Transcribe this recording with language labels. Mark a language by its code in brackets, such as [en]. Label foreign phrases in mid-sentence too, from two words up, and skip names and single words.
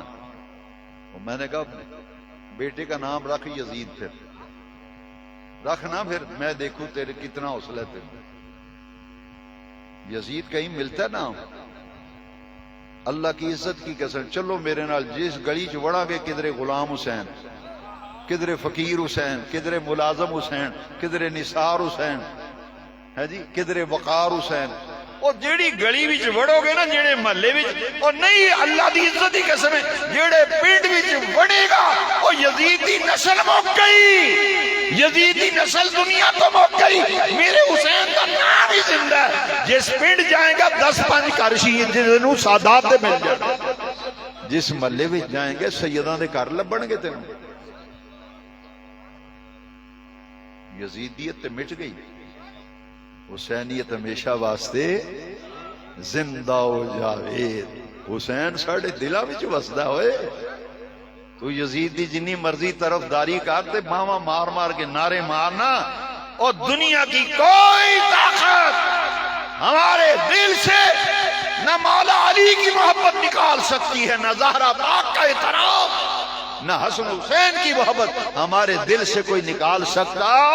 [ur] اور میں نے کہا بیٹے کا نام رکھ یزید، پھر رکھنا، پھر میں دیکھوں تیرے کتنا حوصلہ ہے تیرے۔ یزید کہیں ملتا ہے نام؟ اللہ کی عزت کی قسم، [pa] چلو میرے نال جس گلی چ وڑا گے، کدھرے غلام حسین، کدھرے فقیر حسین، کدھرے ملازم حسین، کدھرے نثار حسین، ہے جی، کدھرے وقار حسین۔ اور جیڑی گلی وچ وڑو گے نا، جیڑے محلے وچ، اور نہیں اللہ دی عزت کی قسم ہے، جیڑے پنڈ وچ وڑے گا، وہ یزید دی نسل مک گئی، یزید دی نسل دنیا تو مک گئی، [ur] میرے حسین کا نام ہی زندہ ہے۔ [pa] جس پنڈ جائیں گا 10-5 گھر شہید جنہوں سادات دے مل جائے، جس محلے وچ جائیں گے سیداں دے گھر لبن گے تینوں۔ یزیدیت تے مٹ گئی، حسینیت ہمیشہ واسطے زندہ ہو جاوید۔ حسین ساڑھے دلہ وچ وسدا ہوئے، تو یزید دی جنی مرضی طرف داری کر تے باواں مار مار کے نعرے مارنا، [ur] اور دنیا کی کوئی طاقت ہمارے دل سے نہ مولا علی کی محبت نکال سکتی ہے، نہ زہرا پاک کا احترام، نہ حسن حسین کی محبت ہمارے دل سے کوئی نکال سکتا۔